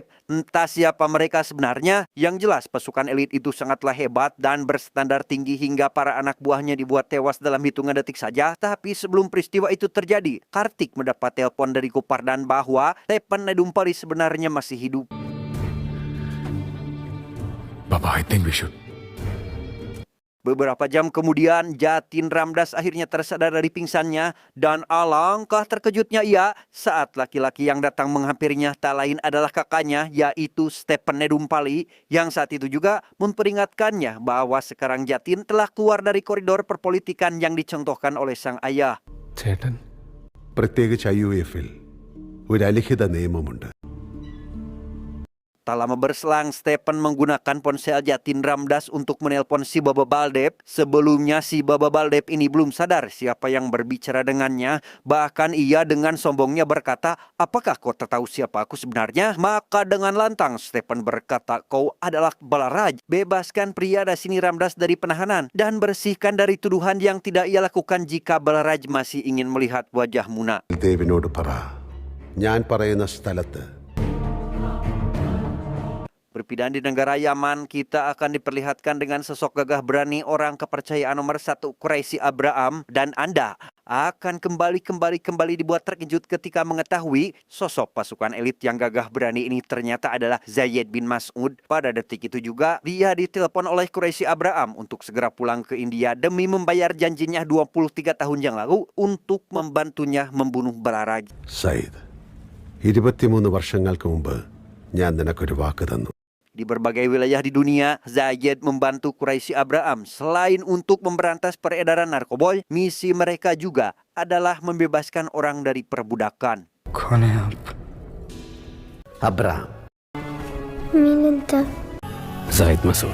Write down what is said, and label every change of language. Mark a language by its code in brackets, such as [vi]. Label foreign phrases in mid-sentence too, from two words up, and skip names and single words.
[id] Entah siapa mereka sebenarnya, yang jelas pasukan elit itu sangatlah hebat dan berstandar tinggi hingga para anak buahnya dibuat tewas dalam hitungan detik saja. Tapi sebelum peristiwa itu terjadi, Kartik mendapat telepon dari Kopardan bahwa Stephen Nedumpali sebenarnya masih hidup. [en] Baba, I think we should. [id] Beberapa jam kemudian, Jatin Ramdas akhirnya tersadar dari pingsannya dan alangkah terkejutnya ia saat laki-laki yang datang menghampirinya tak lain adalah kakaknya, yaitu Stephen Nedumpali, yang saat itu juga memperingatkannya bahwa sekarang Jatin telah keluar dari koridor perpolitikan yang dicontohkan oleh sang ayah. [ml] ചേട്ടൻ പ്രത്യേകിച്ച് IUF-ൽ ഒരു അലിഖിത നിയമമുണ്ട്. [id] Tak lama berselang, Stephen menggunakan ponsel Jatin Ramdas untuk menelpon si Baba Baldeb. Sebelumnya si Baba Baldeb ini belum sadar siapa yang berbicara dengannya. Bahkan ia dengan sombongnya berkata, "Apakah kau tak tahu siapa aku sebenarnya?" Maka dengan lantang Stephen berkata, "Kau adalah Balaraj. Bebaskan pria Dasini Ramdas dari penahanan dan bersihkan dari tuduhan yang tidak ia lakukan jika Balaraj masih ingin melihat wajah Muna." [ml] ദേവിനോട് പറ, ഞാൻ പറയുന്ന സ്ഥലത്ത് [id] Berpindah di negara Yaman, kita akan diperlihatkan dengan sosok gagah berani orang kepercayaan nomor 1 Quraisy Abraham, dan Anda akan kembali dibuat terkejut ketika mengetahui sosok pasukan elit yang gagah berani ini ternyata adalah Zayed bin Mas'ud. Pada detik itu juga dia ditelepon oleh Quraisy Abraham untuk segera pulang ke India demi membayar janjinya 23 tahun yang lalu untuk membantunya membunuh Balaraj. [ml] സയ്യിദ്, 23 വർഷങ്ങൾക്ക് മുമ്പ് ഞാൻ നിനക്കൊരു വാക്ക് തന്നു. [id] Di berbagai wilayah di dunia, Zayed membantu Quraisy Abraham. Selain untuk memberantas peredaran narkoba, misi mereka juga adalah membebaskan orang dari perbudakan. Abraham. Zaid Masud.